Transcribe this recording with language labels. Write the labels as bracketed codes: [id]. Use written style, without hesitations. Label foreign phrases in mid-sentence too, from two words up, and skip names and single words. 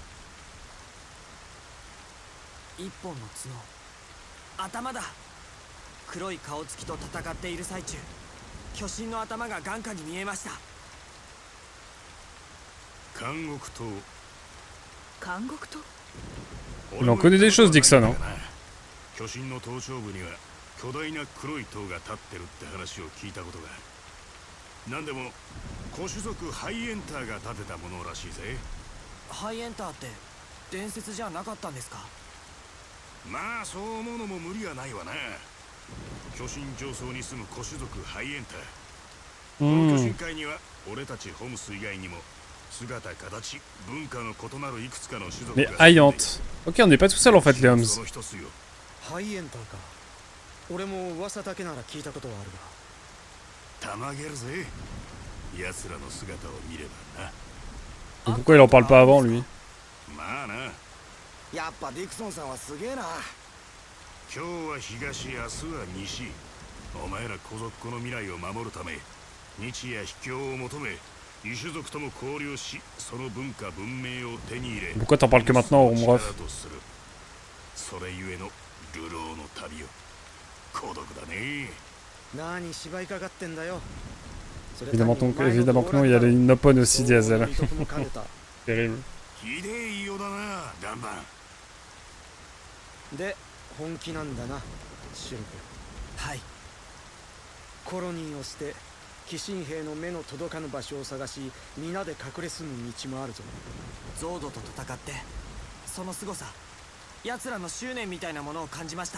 [ja] 一本の角、頭だ。黒い顔つきと戦っている最中、巨神の頭が眼下に見えました。監獄島。監獄と？ [fr] Il en connaît des choses, Dixon, hein. [ja] 巨神の頭頂部には巨大な黒い塔が立ってるって話を聞いたことが。なんでも古種族ハイエンターが建てたものらしいぜ。ハイエンターって伝説じゃなかったんですか？まあそう思うのも無理はないわな。巨神上層に住む古種族ハイエンター。この巨神界には俺たちホムス以外にも姿形文化の異なるいくつかの種族 [fr] Mais [ja] が。 [fr] Hayante. Ok, on n'est pas tout seul en fait, les Homs. [ja] その一つよ。ハイエンターか。俺も噂だけなら聞いたことはあるたまげるぜ。奴らの姿を見ればな。 [fr] Pourquoi il en parle pas avant, lui? [ja] まあな。やっぱディクソンさんはすげえな。今日は東、明日は西。お前ら小族の未来を守るため、日夜秘境を求め、異種族とも交流し、その文化文明を手に入れ。 [fr] Pourquoi t'en parles que maintenant, mon ref? [ja] それゆえの流浪の旅よ。孤独だね。何芝居かかってんだよ。 [fr] Évidemment, évidemment que non, il y a les Nopon aussi, Diesel. Terrible. [ja] ひでえ言いようだな、ダンバン。で、本気なんだな、シュルク。はい。コロニーを捨て、鬼神兵の目の届かぬ場所を探し、皆で隠れ住む道もあるぞ。ゾードと戦って、その凄さ、奴らの執念みたいなものを感じました。